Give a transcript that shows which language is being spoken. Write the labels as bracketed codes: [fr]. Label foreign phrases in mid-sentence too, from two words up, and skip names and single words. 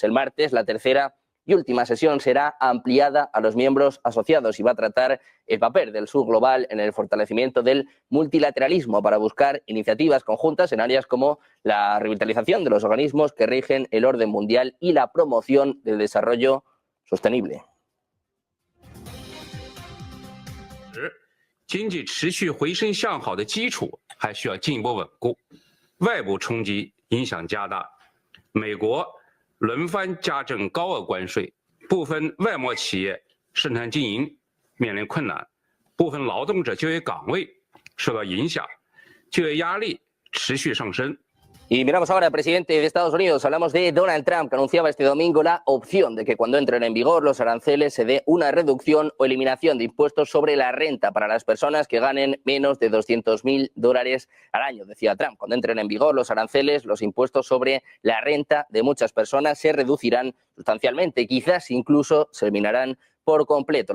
[es] El martes, la tercera y última sesión será ampliada a los miembros asociados y va a tratar el papel del sur global en el fortalecimiento del multilateralismo para buscar iniciativas conjuntas en áreas como la revitalización de los organismos que rigen el orden mundial y la promoción del desarrollo sostenible. [zh] 经济持续回升向好的基础还需要进一步稳固，外部冲击影响加大，美国轮番加征高额关税，部分外贸企业生产经营面临困难，部分劳动者就业岗位受到影响，就业压力持续上升。 [es] Y miramos ahora al presidente de Estados Unidos. Hablamos de Donald Trump, que anunciaba este domingo la opción de que cuando entren en vigor los aranceles se dé una reducción o eliminación de impuestos sobre la renta para las personas que ganen menos de $200.000 al año. Decía Trump, cuando entren en vigor los aranceles, los impuestos sobre la renta de muchas personas se reducirán sustancialmente, quizás incluso se eliminarán por completo.